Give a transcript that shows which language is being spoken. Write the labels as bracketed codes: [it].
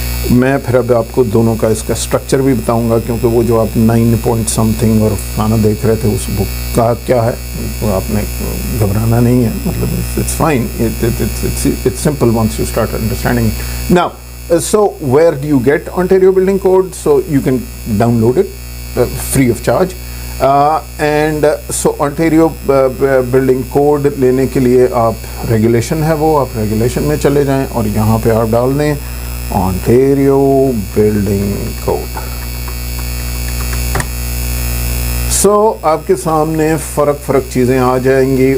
[ur] میں پھر اب آپ کو دونوں کا اس کا اسٹرکچر بھی بتاؤں گا, کیونکہ وہ جو آپ 9 پوائنٹ سمتھنگ اور فلانا دیکھ رہے تھے اس بک کا کیا ہے وہ آپ نے گھبرانا نہیں ہے. [en] مطلب it's fine, it's simple once you start understanding. Now so where do you get Ontario Building Code? So you can download it free of charge. And so [ur] Ontario Building Code لینے کے لیے آپ ریگولیشن ہے وہ آپ regulation میں چلے جائیں اور یہاں پہ آپ ڈال دیں Ontario Building Code. سو آپ کے سامنے فرق چیزیں آ جائیں گی.